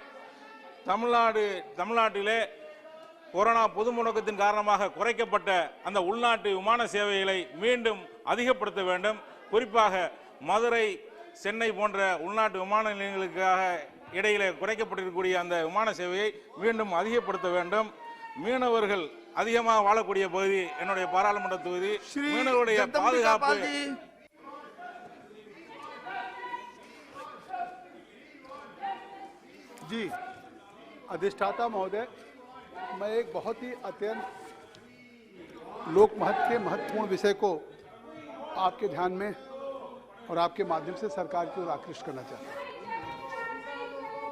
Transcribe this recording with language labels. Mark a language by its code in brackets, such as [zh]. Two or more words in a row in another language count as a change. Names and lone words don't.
[ta] தமிழ்நாட்டிலே கொரோனா பொது முடக்கத்தின் காரணமாக குறைக்கப்பட்ட அந்த உள்நாட்டு விமான சேவைகளை மீண்டும் அதிகப்படுத்த வேண்டும். குறிப்பாக மதுரை, சென்னை போன்ற உள்நாட்டு விமான நிலையங்களுக்காக இடையிலே குறைக்கப்பட்டிருக்கக்கூடிய அந்த விமான சேவையை மீண்டும் அதிகப்படுத்த வேண்டும். மீனவர்கள் அதிகமாக வாழக்கூடிய பகுதி என்னுடைய பாராளுமன்ற தொகுதி. மீனவருடைய பாதுகாப்பு [hi] जी अधिष्ठाता महोदय, मैं एक बहुत ही अत्यंत लोक महत्व के महत्वपूर्ण विषय को आपके ध्यान में और आपके माध्यम से सरकार की ओर आकृष्ट करना चाहता हूँ।